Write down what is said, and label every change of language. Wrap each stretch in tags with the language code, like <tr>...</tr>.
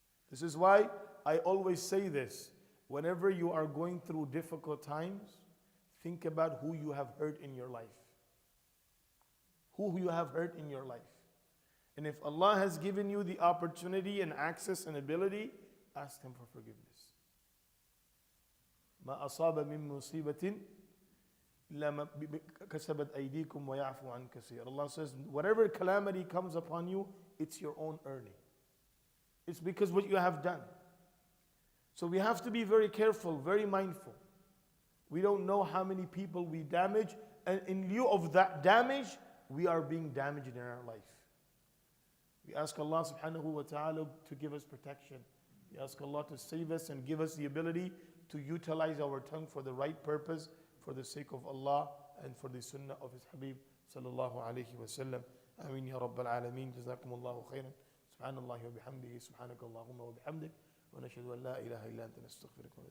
<en>This is why I always say this. Whenever you are going through difficult times, think about who you have hurt in your life. Who you have hurt in your life. And if Allah has given you the opportunity and access and ability, ask Him for forgiveness.</en> <ar>ما أصاب من مصيبة إلا ما كسبت أيديكم ويعفو عن كثير.</ar> <en>Allah says, whatever calamity comes upon you, it's your own earning. It's because what you have done. So we have to be very careful, very mindful. We don't know how many people we damage, and in lieu of that damage, we are being damaged in our life. We ask Allah subhanahu wa ta'ala to give us protection. We ask Allah to save us and give us the ability to utilize our tongue for the right purpose, for the sake of Allah and for the sunnah of His Habib sallallahu alayhi wa sallam.</en> <ar>Ameen ya Rabbal Alameen. Jazakumullahu khairan. Subhanallah wa bihamdihi. Subhanakallahumma wa bihamdik. ونشهد أن لا إله إلا أنت نستغفرك ونتوب</ar>